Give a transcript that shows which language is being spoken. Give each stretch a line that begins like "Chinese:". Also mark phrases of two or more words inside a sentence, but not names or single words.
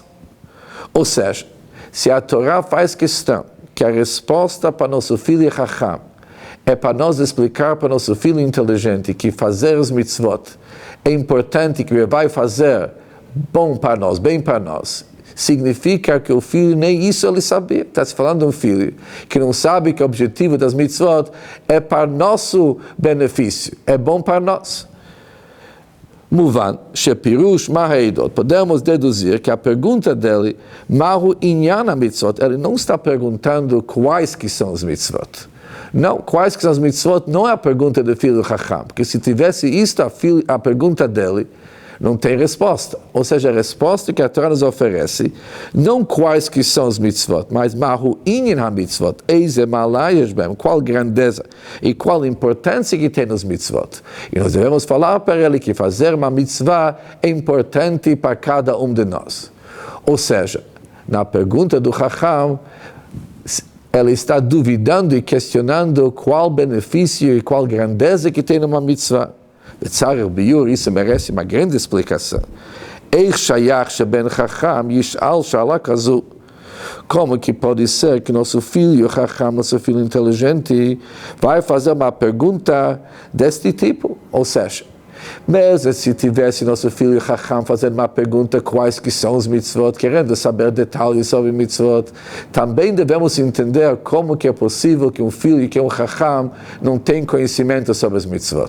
Portuguese: Ou seja, se a Torá faz questão que a resposta para nosso filho Chacham é para nós explicar para nosso filho inteligente que fazer os mitzvot é importante, que ele vai fazer bom para nós, bem para nós, significa que o filho nem isso ele sabia. Está se falando de um filho que não sabe que o objetivo das mitzvot é para nosso benefício, é bom para nós.
Hebrew: מובן, שפירוש מה העדות.
Portuguese: Podemos deduzir que a pergunta dele,
Hebrew: מהו ענין מצוות,
Portuguese: ele não está perguntando quais que são os mitzvot. Não, quais que são os mitzvot não é a pergunta do filho Chacham, porque se tivesse isto a pergunta dele, não tem resposta. Ou seja, a resposta que a Torá nos oferece, não quais que são os mitzvot, mas
Hebrew: מהו ענין המצוות, איזה מעלה יש בהם,
Portuguese: qual grandeza e qual importância que tem nos mitzvot. E nós devemos falar para ele que fazer uma mitzvah é importante para cada um de nós. Ou seja, na pergunta do Chacham, ele está duvidando e questionando qual benefício e qual grandeza que tem numa mitzvah.
Hebrew: וצריך ביאור,
Portuguese: isso merece uma grande explicação.
Hebrew: איך שייך שבן חכם ישאל שאלה כזו.
Portuguese: Como que pode ser que nosso filho Chacham, nosso filho inteligente, vai fazer uma pergunta deste tipo? Ou seja, mesmo se tivesse nosso filho Chacham fazendo uma pergunta quais que são os mitzvot, querendo saber detalhes sobre mitzvot, também devemos entender como que é possível que um filho que é um Chacham não tenha conhecimento sobre os mitzvot.